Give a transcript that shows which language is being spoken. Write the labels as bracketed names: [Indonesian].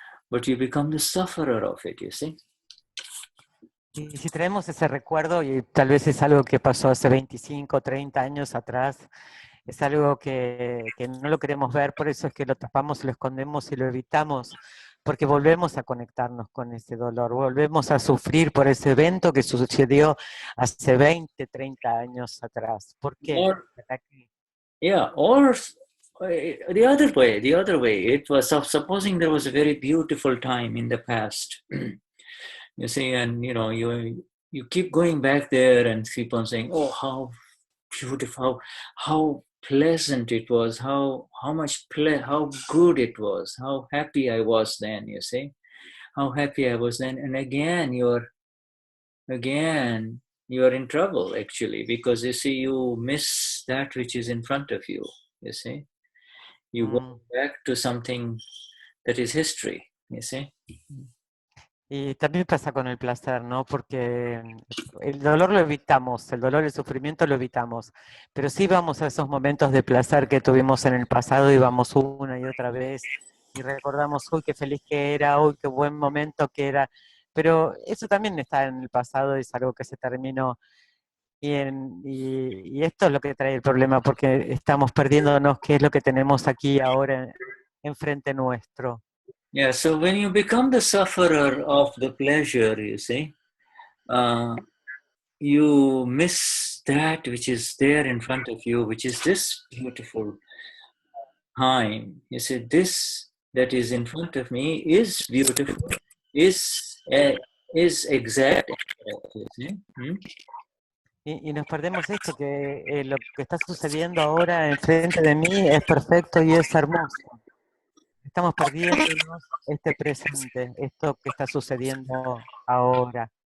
[English] But you become the sufferer of it, you see. [Spanish] Y si traemos ese recuerdo, y tal vez es algo que pasó hace 25, 30 años atrás, es algo que no lo queremos ver, por eso es que lo tapamos, lo escondemos y lo evitamos, porque volvemos a conectarnos con ese dolor, volvemos a sufrir por ese evento que sucedió hace 20, 30 años atrás. ¿Por qué? [English] Yeah, or the other way, it was supposing there was a very beautiful time in the past. You see, and you keep going back there and keep on saying, oh, how beautiful, how pleasant it was, how how good it was, how happy I was then, you see, how happy I was then. And again you're in trouble, actually, because you see, you miss that which is in front of you, you see. You go back to something that is history, you see. [Spanish] Y también pasa con el placer, ¿no? Porque el dolor lo evitamos, el dolor y el sufrimiento lo evitamos, pero sí vamos a esos momentos de placer que tuvimos en el pasado y vamos una y otra vez y recordamos, uy, qué feliz que era, uy, qué buen momento que era, pero eso también está en el pasado y es algo que se terminó. Y esto es lo que trae el problema, porque estamos perdiéndonos qué es lo que tenemos aquí ahora enfrente nuestro. [English] Yeah, so when you become the sufferer of the pleasure, you see, you miss that which is there in front of you, which is this beautiful time. You see, this that is in front of me is beautiful, is exact. You see? [Spanish] Y nos perdemos esto, que lo que está sucediendo ahora enfrente de mí es perfecto y es hermoso. Estamos perdiéndonos este presente, esto que está sucediendo ahora.